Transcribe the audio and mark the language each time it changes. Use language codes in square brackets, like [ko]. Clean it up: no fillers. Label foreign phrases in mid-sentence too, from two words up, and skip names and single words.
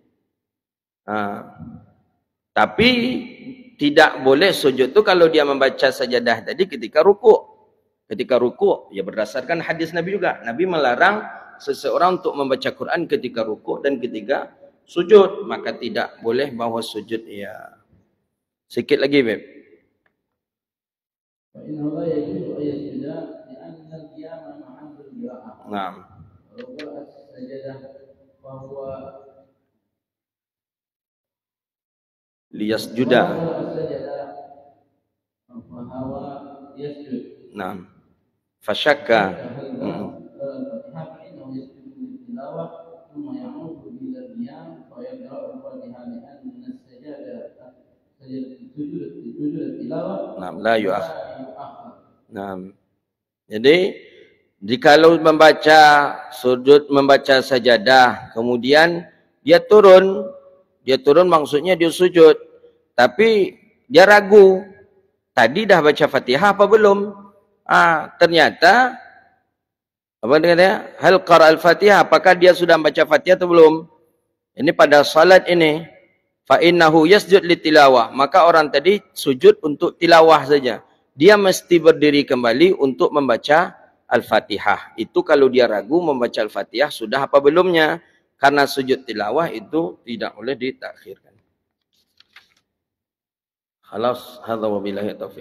[ms] Tapi tidak boleh sujud tu kalau dia membaca sajadah tadi ketika rukuk. Ketika rukuk, ya berdasarkan hadis Nabi juga. Nabi melarang seseorang untuk membaca Quran ketika rukuk dan ketika sujud. Maka tidak boleh bahawa sujud. Ya. Sikit lagi, Beb. Naam. Liyasjuda. Naam. [ar] فشك. نعم، لا يؤاخذ. [ms] Naam. Jadi jikalau membaca sujud, membaca sajadah, kemudian dia turun maksudnya dia sujud, tapi dia ragu, tadi dah baca Fatihah apa belum? Ternyata apa dia kata? [ar] هل قرأ الفاتحة, [ms] apakah dia sudah baca Fatihah atau belum? Ini pada salat ini, [ar] فإنه يسجد للتلاوة, [ms] maka orang tadi sujud untuk tilawah saja. Dia mesti berdiri kembali untuk membaca Al-Fatihah. Itu kalau dia ragu membaca Al-Fatihah sudah apa belumnya. Karena sujud tilawah itu tidak boleh ditakhirkan. [ar] خلاص، هذا وبالله التوفيق.